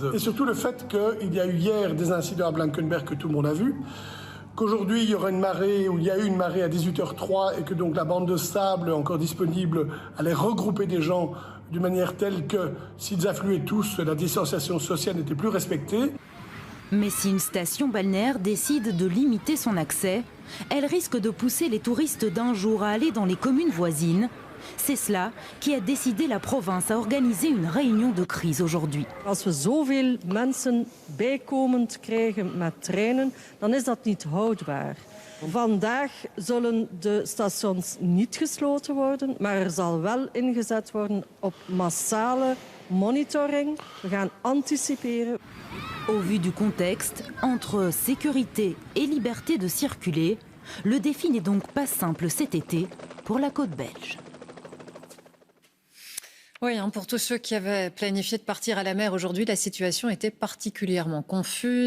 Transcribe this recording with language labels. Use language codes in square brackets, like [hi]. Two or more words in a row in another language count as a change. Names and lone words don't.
[fr] Et surtout le fait qu'il y a eu hier des incidents à Blankenberg que tout le monde a vu, qu'aujourd'hui il y aura une marée, ou il y a eu une marée à 18h03, et que donc la bande de sable encore disponible allait regrouper des gens d'une manière telle que s'ils affluaient tous, la distanciation sociale n'était plus respectée. Mais si une station balnéaire décide de limiter son accès, elle risque de pousser les touristes d'un jour à aller dans les communes voisines. C'est cela qui a décidé la province à organiser une réunion de crise aujourd'hui. [nl] Als we zoveel mensen bijkomend krijgen met treinen, dan is dat niet houdbaar. Vandaag zullen de stations niet gesloten worden, maar er zal wel ingezet worden op massale monitoring. We gaan anticiperen. [fr] Au vu du contexte, entre sécurité et liberté de circuler, le défi n'est donc pas simple cet été pour la côte belge. Oui, pour tous ceux qui avaient planifié de partir à la mer aujourd'hui, la situation était particulièrement confuse.